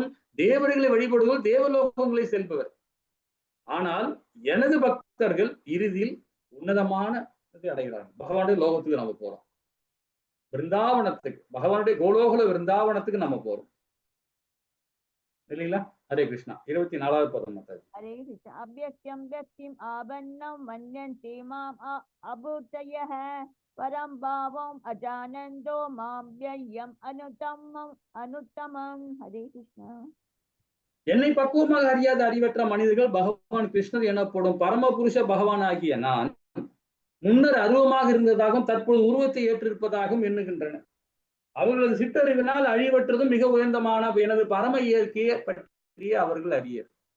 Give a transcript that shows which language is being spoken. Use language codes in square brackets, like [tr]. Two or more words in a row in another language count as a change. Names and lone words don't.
[ta] தேவர்களை வழிபடுவோர் தேவலோகங்களை செல்பவர், ஆனால் எனது பக்தர்கள் இறுதியில் உன்னதமான அடைகிறார்கள். பகவானுடைய லோகத்துக்கு நம்ம போறோம், விருந்தாவனத்துக்கு, பகவானுடைய கோலோகல விருந்தாவனத்துக்கு நம்ம போறோம் இல்லைங்களா? हरे कृष्णा 24வது பதம் மாதாஜி। [hi] हरे कृष्ण। [sa] अव्यक्तं व्यक्तिम् आबन्नं मन्यन्ते माम् अभूतयः परं भावम् अजानन्तो मां व्ययम् अनुत्तमम्। [hi] हरे कृष्णा। [ta] என்னை பக்குவமாக அறியாத அறிவற்ற மனிதர்கள் பகவான் கிருஷ்ணர் எனப்படும் பரமபுருஷ பகவான் ஆகிய நான் முன்னர் அருவமாக இருந்ததாகவும் தற்போது உருவத்தை ஏற்றிருப்பதாகவும் எண்ணுகின்றனர். அவர்களது சிற்றறிவினால் அழிவற்றதும் மிக உயர்ந்தமான எனது பரம இயற்கையை பற்றிய அவர்கள் அறியர்.